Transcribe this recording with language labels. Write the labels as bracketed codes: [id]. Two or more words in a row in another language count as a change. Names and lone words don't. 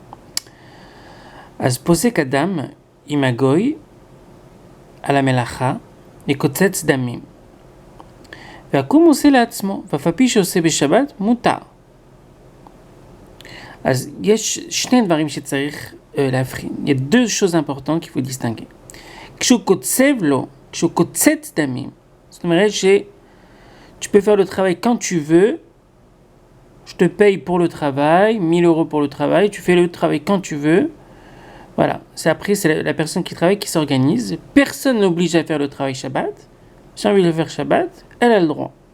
[he] אז פוסק אדם עם הגוי על המלאכה וקוצץ דמים. והקום עושה לעצמו, ואף על פי שעושה בשבת מותר. אז יש שני דברים שצריך להבחין. [fr] Il y a deux choses importantes qu'il faut distinguer. [he] כשהוא קוצב לו, כשהוא קוצץ דמים, זאת אומרת [fr] tu peux faire le travail quand tu veux, je te paye pour le travail, 1000 euros pour le travail, tu fais le travail quand tu veux. Voilà, c'est la personne qui travaille qui s'organise. Personne n'oblige à faire le travail Shabbat. Si elle veut le faire Shabbat, elle a le droit.